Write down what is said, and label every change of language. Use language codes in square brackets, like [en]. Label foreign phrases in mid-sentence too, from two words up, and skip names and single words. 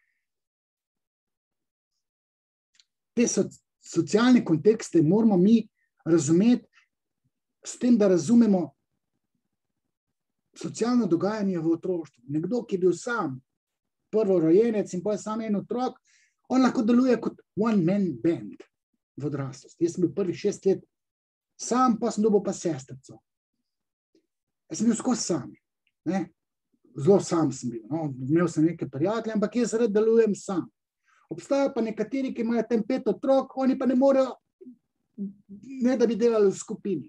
[sl] Te socialne kontekste moramo mi razumeti s tem, da razumemo socialno dogajanje v otroštvu. Nekdo, ki je bil sam prvorojenec in pa je sam en otrok, on lahko deluje kot [en] one-man band [sl] v odraslosti. Jaz sem bil prvih 6 let sam, pa sem dobil pa sestrico. Jaz sem bil skozi sam. Zelo sam sem bil. Imel sem neke prijatelje, ampak jaz rad delujem sam. Obstajajo pa nekateri, ki imajo tem 5 otrok, oni pa ne morejo, ne da bi delali v skupini.